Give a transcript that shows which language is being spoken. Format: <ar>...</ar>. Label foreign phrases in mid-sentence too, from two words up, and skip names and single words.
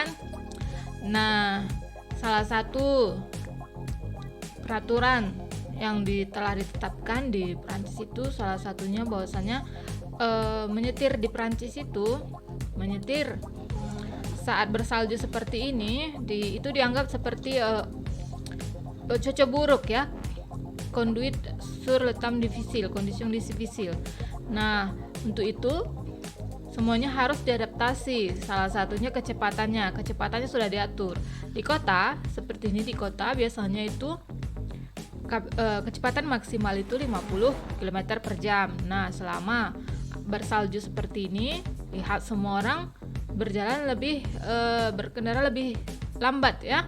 <id>Nah, salah satu peraturan yang telah ditetapkan di Prancis itu salah satunya bahwasanya menyetir di Prancis itu, menyetir saat bersalju seperti ini itu dianggap seperti cuaca buruk ya,</id> <fr>conduite sur le temps difficile, condition difficile.</fr> <id>Nah, untuk itu semuanya harus diadaptasi. Salah satunya kecepatannya sudah diatur. Di kota seperti ini, di kota biasanya itu kecepatan maksimal itu 50 km per jam. Nah, selama bersalju seperti ini, lihat semua orang berkendara lebih lambat ya.</id>